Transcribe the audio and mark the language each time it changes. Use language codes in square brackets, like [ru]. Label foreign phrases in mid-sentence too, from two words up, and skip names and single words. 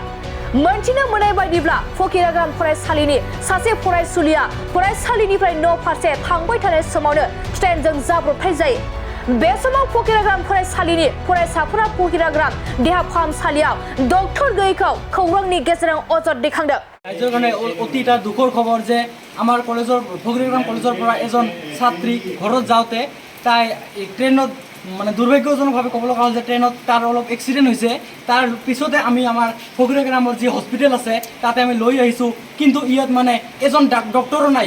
[brx] मोनथिनो मोननाय बायदिब्ला फकिराग्राम फरायसालिनि सासे फरायसुलिया फरायसालिनिफ्राय न' फारसे थांबाय थानाय समावनो ट्रेनजों जाब्रबथाय जायो। बे समाव फकिराग्राम फरायसालिनि फरायसाफोरा फकिराग्राम देहा फाहामसालियाव डक्टर गैयैखौ खौरांनि गेजेरजों अजद दैखांदों। [as] राइजर কাৰণে অতি এটা দুখৰ খবৰ যে আমাৰ কলেজৰ ফকিৰাগ্ৰাম কলেজৰ পৰা এজন ছাত্ৰী ঘৰত যাওঁতে তাই ট্ৰেইনত মানে দুৰ্ভাগ্যজনকভাৱে ক'ব লগা হ'ল যে ট্ৰেইনত তাৰ অলপ এক্সিডেণ্ট হৈছে। তাৰ পিছতে আমি আমাৰ ফকিৰাগ্ৰামৰ যি হস্পিটেল আছে তাতে আমি লৈ আহিছোঁ, কিন্তু ইয়াত মানে এজন ডক্টৰো নাই।